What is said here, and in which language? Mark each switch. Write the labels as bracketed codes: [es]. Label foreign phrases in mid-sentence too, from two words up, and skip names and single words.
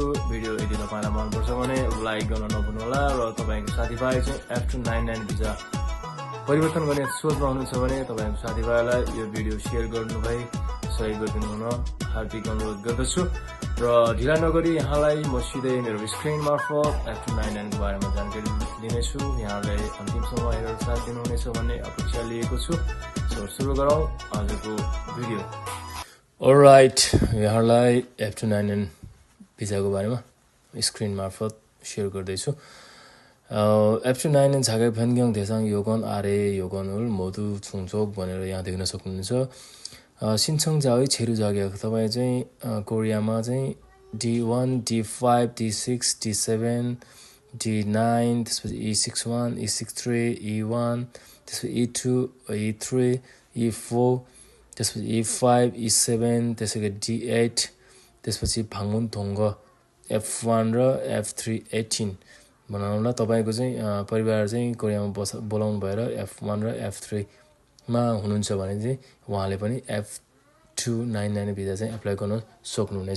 [ne] भिडियो यदि तपाईँलाई मनपर्छ भने लाइक गर्न नभुल्नुहोला र तपाईँको साथीभाइ चाहिँ F299 भिजा परिवर्तन गर्ने सोचमा हुनुहुन्छ भने तपाईँको साथीभाइलाई यो भिडियो सेयर गर्नुभई सहयोग गरिदिनु हुन हार्दिक अनुरोध गर्दछु र ढिला नगरी यहाँलाई म सिधै मेरो स्क्रिन मार्फत F299 को बारेमा जानकारी दिनेछु। यहाँलाई अन्तिमसम्म हेरेर साथ दिनुहुनेछ भन्ने अपेक्षा लिएको छु। सुरु गरौँ आजको भिडियो। अलराइट, यहाँलाई F299 भिजाको बारेमा स्क्रिन मार्फत सेयर गर्दैछु। [ko] F299 자격 변경 대상 요건 아래 요건을 모두 충족 [ne] भनेर यहाँ देख्न सक्नुहुन्छ। [ko] 신청자의 체류 자격 [ne] तपाईँ चाहिँ कोरियामा चाहिँ D1, D5, D6, D7, D9 त्यसपछि E61, E63, E1 त्यसपछि E2, E3, E4 त्यसपछि E5, E7 त्यसैगरी D8 त्यसपछि [ko] 방문 동거 [ne] F1 र F318 बनाउनुला तपाईको चाहिँ परिवार चाहिँ कोरियामा बोलाउनु भएर F1 र F3 मा हुनुहुन्छ भने चाहिँ उहाँले पनि F299 भिजा चाहिँ एप्लाई गर्न सक्नुहुनेछ।